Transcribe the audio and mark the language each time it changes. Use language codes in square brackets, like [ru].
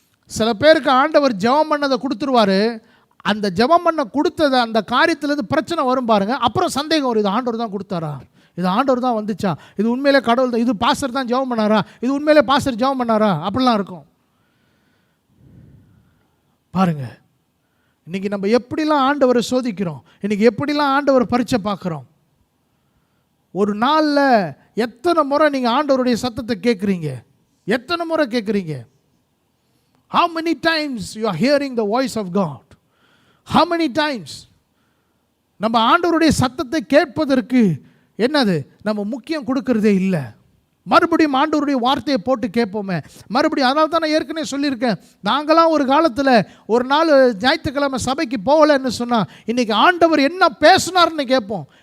[ta] சில பேருக்கு ஆண்டவர் ஜெபம் பண்ணதை கொடுத்துருவார், அந்த ஜெபம் பண்ண கொடுத்ததை அந்த காரியத்திலேருந்து பிரச்சனை வரும் பாருங்கள், அப்புறம் சந்தேகம் வரும், இது ஆண்டவர் தான் கொடுத்தாரா, இது ஆண்டவர் தான் வந்துச்சா, இது உண்மையிலே கடவுள் தான், இது பாஸ்டர் தான் ஜெபம் பண்ணாரா, இது உண்மையிலே பாஸ்டர் ஜெபம் பண்ணாரா, அப்படிலாம் இருக்கும். பாருங்கள், இன்றைக்கி நம்ம எப்படிலாம் ஆண்டவரை சோதிக்கிறோம், இன்றைக்கி எப்படிலாம் ஆண்டவரை பரீட்சை பார்க்குறோம். ஒரு நாளில் எத்தனை முறை நீங்கள் ஆண்டவருடைய சத்தத்தை கேட்குறீங்க? எத்தனை முறை கேட்குறீங்க? [en] How many times you are hearing the voice of God? How many times? [ta] நம்ம ஆண்டவருடைய சத்தத்தை கேட்பதற்கு என்னது நம்ம முக்கியம் கொடுக்கறதே இல்லை. மறுபடியும் ஆண்டவருடைய வார்த்தையை போட்டு கேட்போமே மறுபடியும். அதனால தான் நான் ஏற்கனவே சொல்லியிருக்கேன், நாங்களாம் ஒரு காலத்தில் ஒரு நாள் ஞாயிற்றுக்கிழமை சபைக்கு போகலன்னு சொன்னால் இன்றைக்கி ஆண்டவர் என்ன பேசினார்னு கேட்போம்.